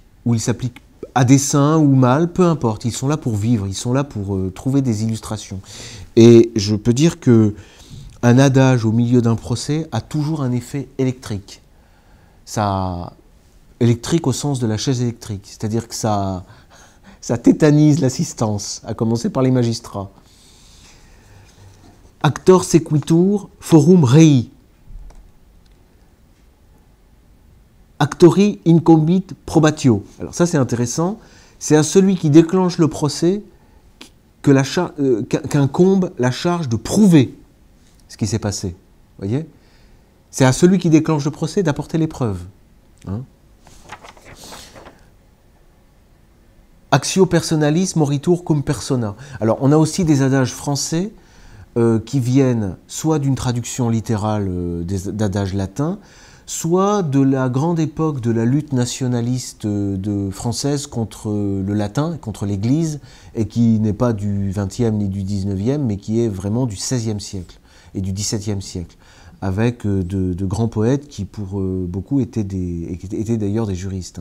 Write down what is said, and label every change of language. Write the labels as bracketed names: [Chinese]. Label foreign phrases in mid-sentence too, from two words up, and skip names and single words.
[French] Ou ils s'appliquent à dessein ou mal, peu importe. Ils sont là pour vivre, ils sont là pour trouver des illustrations. Et je peux dire que un adage au milieu d'un procès a toujours un effet électrique. Électrique au sens de la chaise électrique, c'est-à-dire que ça tétanise l'assistance, à commencer par les magistrats. [Latin] Actor sequitur forum rei. Actori incombit probatio. [French] Alors ça c'est intéressant, c'est à celui qui déclenche le procès qu'incombe la charge de prouver ce qui s'est passé. Voyez ? C'est à celui qui déclenche le procès d'apporter les preuves. Hein ? [Latin] Actio personalis moritur cum persona. [French] Alors on a aussi des adages français qui viennent soit d'une traduction littérale d'adages latins, soit de la grande époque de la lutte nationaliste française contre le latin, contre l'Église, et qui n'est pas du XXe ni du XIXe, mais qui est vraiment du XVIe siècle et du XVIIe siècle, avec de grands poètes qui, pour beaucoup, étaient d'ailleurs des juristes.